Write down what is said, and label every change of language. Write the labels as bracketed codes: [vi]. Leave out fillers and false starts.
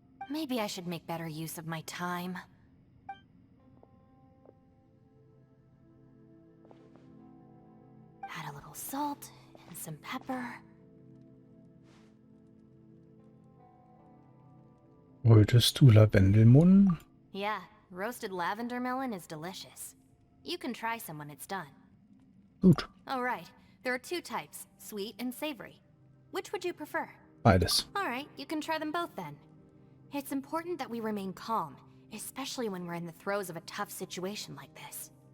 [en] Maybe I should make better use of my time. Add a little salt and some pepper. [de] Wolltest du Lavendelmohn? [en] Yeah, roasted lavender melon is delicious. You can try some when it's done. [de] Gut. [en] Oh right, there are two types, sweet and savory. Which would you prefer? [de] Beides. [en] Alright, you can try them both then. It's important that we remain calm, especially when we're in the throes of a tough situation like this.